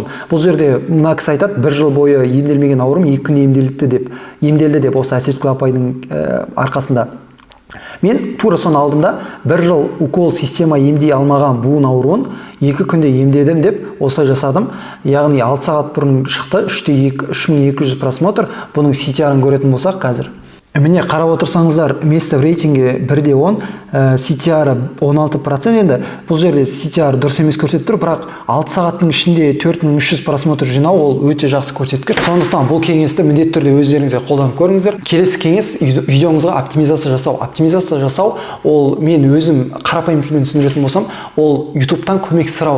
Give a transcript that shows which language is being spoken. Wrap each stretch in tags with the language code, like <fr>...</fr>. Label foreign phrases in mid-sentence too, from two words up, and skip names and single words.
<kk>Бұл жерде мына кісі айтады, 1 жыл бойы емделмеген аурум 2 күн емделді деп осы Сеткүл апайдың арқасында. Мен тура соны алдым да, 1 жыл укол система емдей алмаған буын ауруын 2 күнде емдедім деп осылай жасадым. Яғни 6 сағат бұрын шықты, 3200 просмотр. Бұның CTR-ын көретін болсақ қазір. Міне қарап отырсаңыздар,</kk> <ru>место в рейтинге 1/10, CTR 16%.</ru> <kk>Енді бұл жерде CTR дұрыс емес көрсетіп тұр, бірақ 6 сағаттың ішінде 4300 просмотр жинау ол өте жақсы көрсеткіш. Сондықтан бұл кеңесті міндетті түрде өздеріңізге қолданып көріңіздер. Келесі кеңес видеоңызға оптимизация жасау. Оптимизация жасау ол мен өзім қарапайым тілмен түсіндіретін болсам, ол YouTube'тан көмек сұрау.</kk>